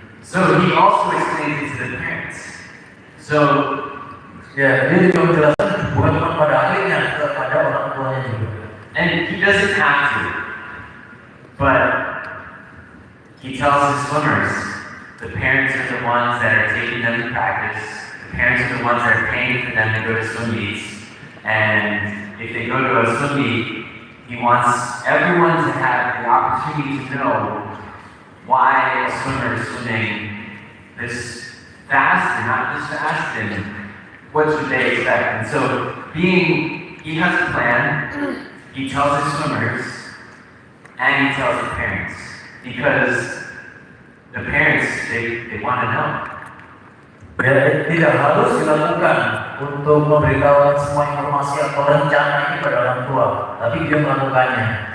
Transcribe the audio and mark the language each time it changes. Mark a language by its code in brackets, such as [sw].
[en] So he also explains it to the parents. So [id] ya, dia juga menjelaskan bukan cuma pada atletnya, [en] doesn't have to, but he tells his swimmers, the parents are the ones that are taking them to practice, the parents are the ones that are paying for them to go to swim meets, and if they go to a swim meet, he wants everyone to have the opportunity to know why a swimmer is swimming this fast and not this fast, and what should they expect. And so, he has a plan, he tells his swimmers, and he tells the parents, because the parents, they want to know. [id] Ya, tidak harus dilakukan untuk memberitahukan semua informasi atau rencana ini pada orang tua, tapi dia melakukannya.